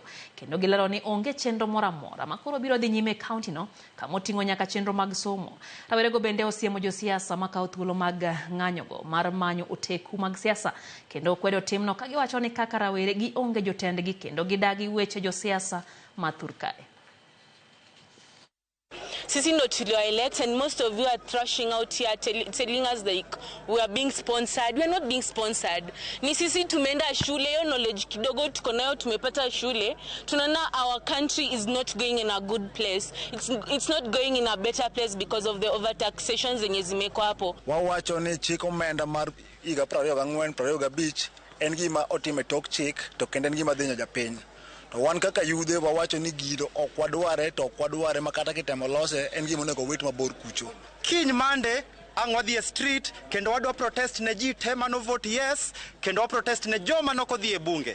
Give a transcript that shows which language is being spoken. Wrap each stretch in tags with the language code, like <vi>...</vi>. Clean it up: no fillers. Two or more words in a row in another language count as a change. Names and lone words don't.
<luo>Kendo gilero ni onge chenro moro amora ma koro biro dhi nyime e kaunti no kamoting'o nyaka chenro mag somo. Rawerego bende osiemo josiasa makawo thuolo mag ng'anyogo mar manyo oteku mag siasa kendo kwedo timno ka giwacho ni kaka rawere gi onge jotendgi kendo gidagi weche josiasa mathurkae.</luo> <sw>Sisi ndo tuliwaelect</sw> <en>and most of you are thrashing out here telling us like we are being sponsored. We are not being sponsored.</en> <sw>Ni sisi tumeenda shule, yo knowledge kidogo tuko nayo tumepata shule.</sw> <en>Tunaona our country is not going in a good place. It's not going in a better place because of the overtaxation</en> <sw>zenye zimeko hapo.</sw> <luo>Wawacho ni chik omenda mar higa 24-25 en gima otime tok chik to kendo en gima dhinyo japiny. To wan kaka yudhe wawacho ni gido ok wadware to ok wadware makata kitemo lose en gima onego wit mabor kucho. Kiny mande ang' wadhi e street kendo wadwa protest ne ji te mano</luo> <en>vote yes</en> <luo>kendo wa protest ne joma nokodhi e bunge.</luo>